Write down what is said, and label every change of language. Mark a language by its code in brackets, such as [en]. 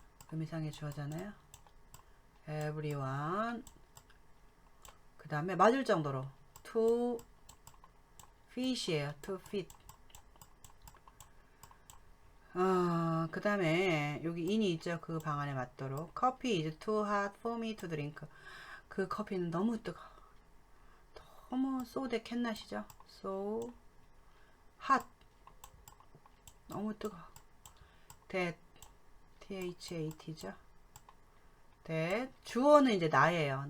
[ko] 의미상의 주어잖아요. everyone. 그 다음에 맞을 정도로 to fit이에요. to fit. 그 다음에 여기 in이 있죠. 그 방 안에 맞도록. [en] coffee is too hot for me to drink. [ko] 그 커피는 너무 뜨거. 너무 so that 캔낫이죠. so hot. 너무 뜨거. that THAT죠. that 주어는 이제 나예요.